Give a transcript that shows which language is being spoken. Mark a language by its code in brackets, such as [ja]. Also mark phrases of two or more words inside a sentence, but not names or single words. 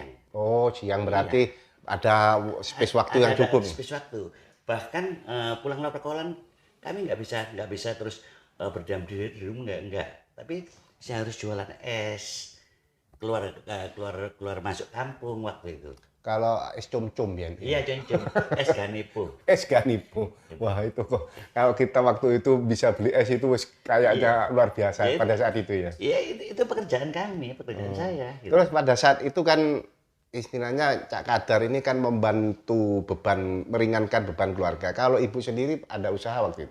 [id] Oh, siang berarti ada space waktu yang cukup. Space waktu. Bahkan pulang lapor koran kami nggak bisa terus berdiam diri di rumah, enggak. Tapi saya harus jualan es, keluar masuk kampung waktu itu. Kalau es cum-cum ya? Iya, cum-cum, es ganipo. Es ganipo. Wah itu kok, kalau kita waktu itu bisa beli es itu kayaknya luar biasa pada saat itu ya? Iya, itu pekerjaan kami, pekerjaan saya. Gitu. Terus pada saat itu kan istilahnya Cak Kadar ini kan membantu meringankan beban keluarga. Kalau ibu sendiri ada usaha waktu itu?